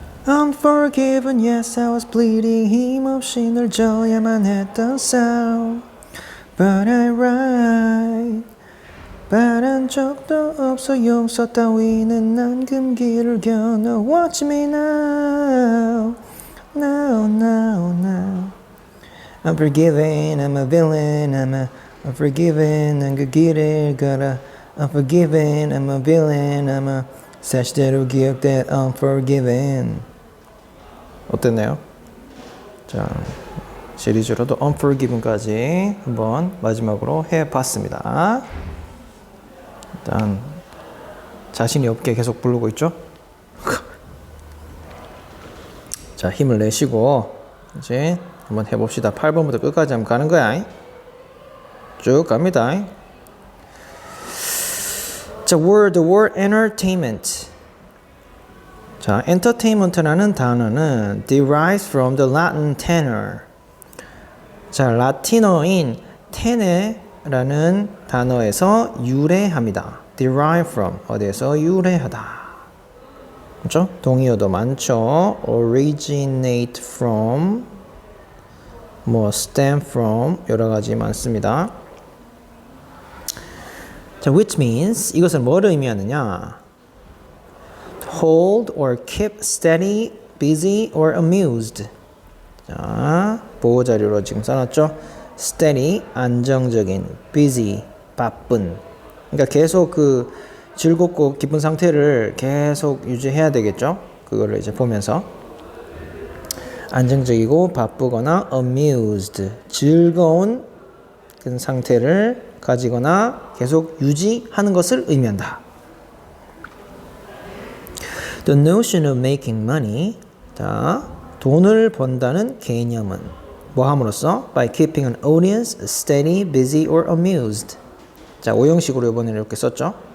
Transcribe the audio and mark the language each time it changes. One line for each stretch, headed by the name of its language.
English: Unforgiven, yes, I was bleeding.
Korean: 힘없이 널 져야만 했던 싸움.
English: But I write.
Korean: 바란 적도 없어 용서 따위는 난 금기를 겨눠.
English: Watch me now. Now, now, now. I'm forgiven, I'm a villain, I'm forgiven,
Korean: 난 그 길을 걸어.
English: I'm forgiven, I'm a villain, I'm a
Korean: 사실대로 기억된
English: unforgiven.
Korean: 어땠나요? 자, 시리즈로도 unforgiven까지 한번 마지막으로 해봤습니다. 일단 자신이 없게 계속 부르고 있죠? 자, 힘을 내시고 이제 한번 해봅시다. 8번부터 끝까지 한번 가는 거야. 쭉 갑니다.
English: 자, the word entertainment.
Korean: 자, entertainment라는 단어는
English: derives from the Latin tenor.
Korean: 자, 라틴어인 tene라는 단어에서 유래합니다.
English: derive from,
Korean: 어디에서 유래하다. 그렇죠? 동의어도 많죠.
English: originate from, stem from,
Korean: 여러 가지 많습니다. 자,
English: which means,
Korean: 이것은 뭐를 의미하느냐?
English: hold or keep steady, busy or amused.
Korean: 자, 보호 자료로 지금 써놨죠? steady, 안정적인, busy, 바쁜. 그러니까 계속 그 즐겁고 기쁜 상태를 계속 유지해야 되겠죠? 그거를 이제 보면서. 안정적이고 바쁘거나 amused, 즐거운 그 상태를 가지거나 계속 유지하는 것을 의미한다.
English: The notion of making money,
Korean: 자, 돈을 번다는 개념은 뭐 함으로써?
English: By keeping an audience steady, busy or amused.
Korean: 자, 오형식으로 이번에 이렇게 썼죠.